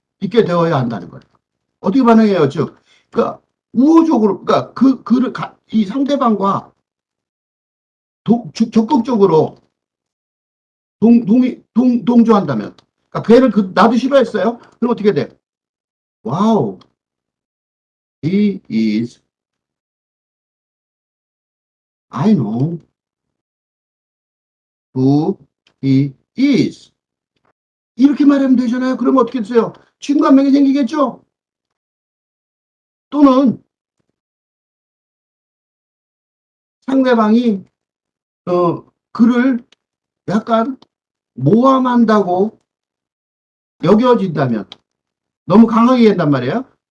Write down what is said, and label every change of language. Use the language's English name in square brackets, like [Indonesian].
[Korean] 있게 되어야 한다는 거예요. 어떻게 반응해요? 즉, 그러니까 우호적으로, 그러니까 이 상대방과 적극적으로 동조한다면, 그러니까 걔를 나도 싫어했어요. 그럼 어떻게 돼? [English] 와우, he is, I know who he is. [Korean] 이렇게 말하면 되잖아요. 그러면 어떻게 되세요? 친구 한 명이 생기겠죠? 또는 상대방이 그를 약간 모함한다고 여겨진다면 너무 강하게 한단 말이에요.